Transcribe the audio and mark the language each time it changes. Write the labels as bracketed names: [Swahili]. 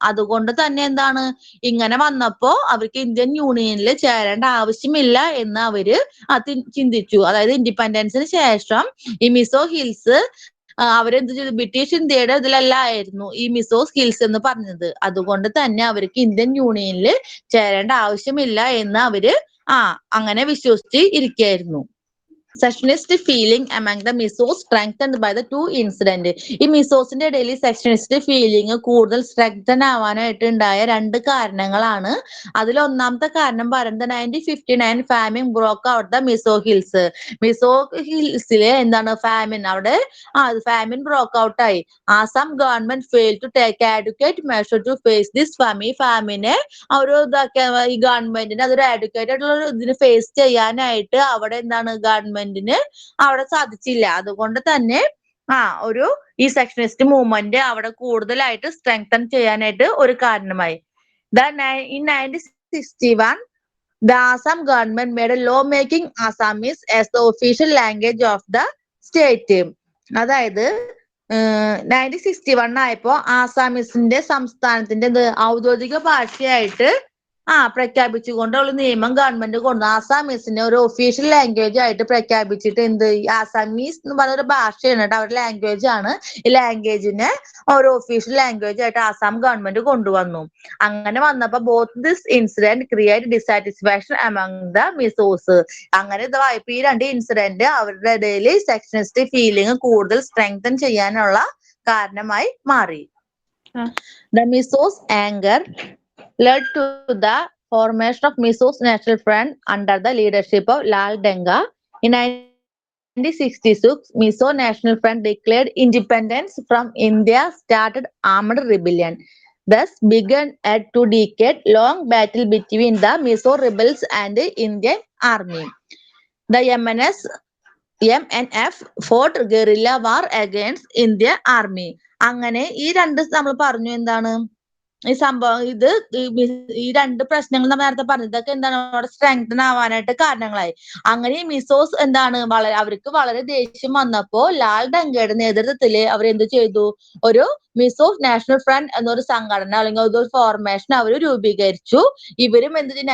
[Malayalam] അതുകൊണ്ട് തന്നെ എന്താണ് ഇങ്ങനെ വന്നപ്പോ അവർക്ക് ഇന്ത്യൻ യൂണിയനിൽ ചേരേണ്ട ആവശ്യമില്ല എന്ന് അവര് ചിന്തിച്ചു. അതായത് ഇൻഡിപെൻഡൻസിന് ശേഷം ഈ മിസോ ഹിൽസ് അവരെന്ത് ചെയ്തു? ബ്രിട്ടീഷ് ഇന്ത്യയുടെ ഇതിലല്ലായിരുന്നു ഈ മിസോസ് ഹിൽസ് എന്ന് പറഞ്ഞത്. അതുകൊണ്ട് തന്നെ അവർക്ക് ഇന്ത്യൻ യൂണിയനിൽ ചേരേണ്ട ആവശ്യമില്ല എന്ന് അവര് അങ്ങനെ വിശ്വസിച്ച് ഇരിക്കുകയായിരുന്നു. [English] Secessionist feeling among the Misos strengthened by the two incident. [Malayalam] ഈ മിസോസിന്റെ ഇടയിൽ സെഷനിസ്റ്റ് ഫീലിംഗ് കൂടുതൽ സ്ട്രെങ്തൻ ആവാനായിട്ട് ഉണ്ടായ രണ്ട് കാരണങ്ങളാണ്. അതിൽ ഒന്നാമത്തെ കാരണം പറയുന്നത് [English] 1959 famine broke out the Mizo hills. [Malayalam] Mizo ഹിൽസിലെ എന്താണ് ഫാമിൻ, അവിടെ ഫാമിൻ ബ്രോക്ക് ഔട്ട് ആയി. [English] Assam government fail to take adequate measure to face this famine. [Malayalam] ഈ ഫാമിനെ ഈ ഗവൺമെന്റിന് അതൊരു adequate ആയിട്ടുള്ള ഇതിന് ഫേസ് ചെയ്യാനായിട്ട് അവിടെ എന്താണ് ഗവൺമെന്റിന് അവിടെ സാധിച്ചില്ല. അതുകൊണ്ട് തന്നെ ഈ സെക്ഷനിസ്റ്റ് മൂവ്മെന്റ് അവിടെ കൂടുതലായിട്ട് സ്ട്രെങ്തൻ ചെയ്യാനായിട്ട് ഒരു കാരണമായി. [English] In 1961 the Assam government made a law making Assamese as the official language of the state. [Malayalam] അതായത് 1961 ആയപ്പോ ആസാമീസിന്റെ സംസ്ഥാനത്തിന്റെ ഔദ്യോഗിക ഭാഷയായിട്ട് പ്രഖ്യാപിച്ചുകൊണ്ടുള്ള നിയമം ഗവൺമെന്റ് കൊണ്ടുവന്നു. ആസാമീസിനെ ഒരു ഒഫീഷ്യൽ ലാംഗ്വേജ് ആയിട്ട് പ്രഖ്യാപിച്ചിട്ട് ആസാമീസ് എന്ന് പറഞ്ഞ ഒരു ഭാഷയാണ് കേട്ടോ, അവരുടെ ലാംഗ്വേജ് ആണ്. ഈ ലാംഗ്വേജിനെ ഒരു ഒഫീഷ്യൽ ലാംഗ്വേജ് ആയിട്ട് ആസാം ഗവൺമെന്റ് കൊണ്ടുവന്നു. അങ്ങനെ വന്നപ്പോ [English] Both this incident create dissatisfaction among the Mizos. [Malayalam] അങ്ങനെ ഈ രണ്ട് ഇൻസിഡന്റ് അവരുടെ ഇടയിൽ സെക്ഷനിസ്റ്റ് ഫീലിംഗ് കൂടുതൽ സ്ട്രെങ്തൻ ചെയ്യാനുള്ള കാരണമായി മാറി. [English] The Misos anger led to the formation of Misos National Front under the leadership of Lal Denga. In 1966, Miso National Front declared independence from India, started armed rebellion. Thus began a 2-decade-long battle between the Miso rebels and the Indian army. The MNF fought guerrilla war against Indian army. [Malayalam] അങ്ങനെ ഈ രണ്ട് നമ്മൾ പറഞ്ഞു എന്താണ് ഈ സംഭവം, ഈ രണ്ട് പ്രശ്നങ്ങൾ നമ്മൾ നേരത്തെ പറഞ്ഞത് ഇതൊക്കെ എന്താണ് അവിടെ സ്ട്രെങ്തൻ ആവാനായിട്ട് കാരണങ്ങളായി. അങ്ങനെ ഈ മിസോസ് എന്താണ് അവർക്ക് വളരെ ദേഷ്യം വന്നപ്പോ ലാൽ ഡങ്കയുടെ നേതൃത്വത്തില് അവരെന്ത് ചെയ്തു? ഒരു മിസോ നാഷണൽ ഫ്രണ്ട് എന്നൊരു സംഘടന അല്ലെങ്കിൽ ഒരു ഫോർമേഷൻ അവർ രൂപീകരിച്ചു. ഇവരും എന്ത് ചെയ്തു?